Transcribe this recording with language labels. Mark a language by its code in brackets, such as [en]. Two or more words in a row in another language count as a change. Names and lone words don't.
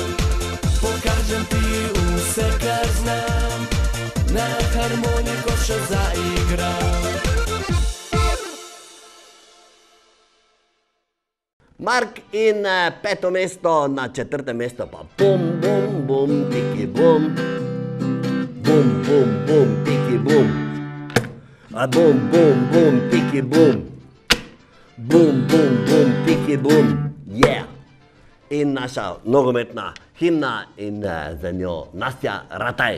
[sl] Pokažem ti vse, kar znam, na harmoniko še zaigram. Mark in peto mesto, na četrtem mestu pa bum, bum, bum, piki, bum. Bum, bum, bum, piki, bum. Bum, bum, bum, piki, bum. Bum, bum, bum, piki, bum. Yeah! In naša nogometna himna in za njo Nastja Rataj.